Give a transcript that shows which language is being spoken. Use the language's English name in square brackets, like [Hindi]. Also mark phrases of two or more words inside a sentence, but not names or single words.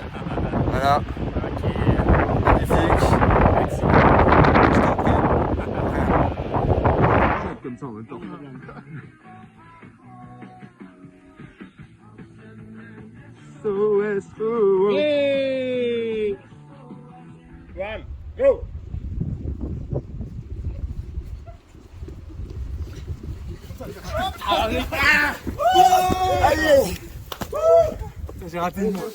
[French] Voilà. Magnifique. Je t'en prie. Comme ça en même temps. SOS. [English] Hey! One, go! [French] J'ai raté une fois.